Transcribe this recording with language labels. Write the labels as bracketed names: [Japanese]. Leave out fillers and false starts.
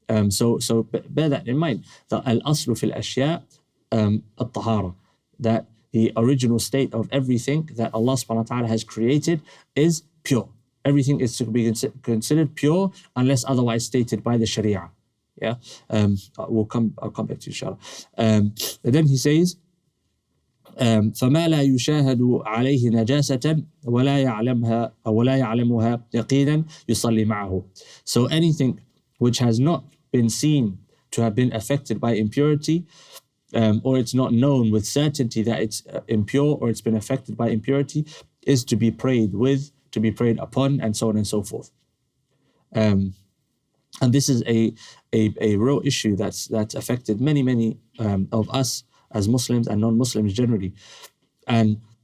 [English] So bear that in mind. That [Arabic] al-aslu fil ashya al-tahara. [English] That the original state of everything that Allah subhanahu wa ta'ala has created is pure. Everything is to be considered pure unless otherwise stated by the Sharia. Yeah, I'll come back to inshallah. And then he says, [Arabic] فما لا يشاهد عليه نجاسة ولا يعلمها يقينا يصلي معه. [English] So anything which has not been seen to have been affected by impurity, or it's not known with certainty that it's impure or it's been affected by impurity, is to be prayed with, to be prayed upon, and so on and so forth. And this is a real issue that's affected many of us as Muslims and non-Muslims generally. And